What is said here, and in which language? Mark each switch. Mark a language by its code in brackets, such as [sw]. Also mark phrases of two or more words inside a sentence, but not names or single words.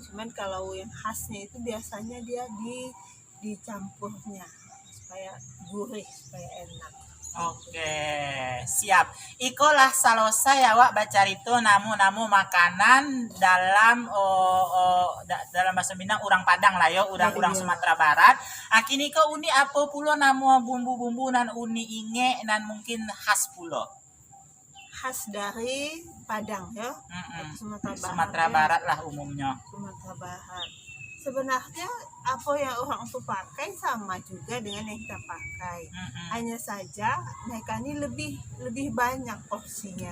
[id] Cuman kalau yang khasnya itu biasanya dia dicampurnya supaya gurih, supaya enak. [min] Oke, siap. Ikolah salosa ya Wak baca itu namu makanan dalam dalam bahasa Minang urang Padang lah yo, urang Sumatera Barat. Akini ko Uni apa pulo namu bumbu-bumbu nan Uni inge nan mungkin khas pulo. [id] Khas dari Padang ya. Sumatera Barat lah umumnya. Sumatera Barat. Sebenarnya apa yang orang itu pakai sama juga dengan yang kita pakai. Hanya saja mereka ini lebih banyak porsinya.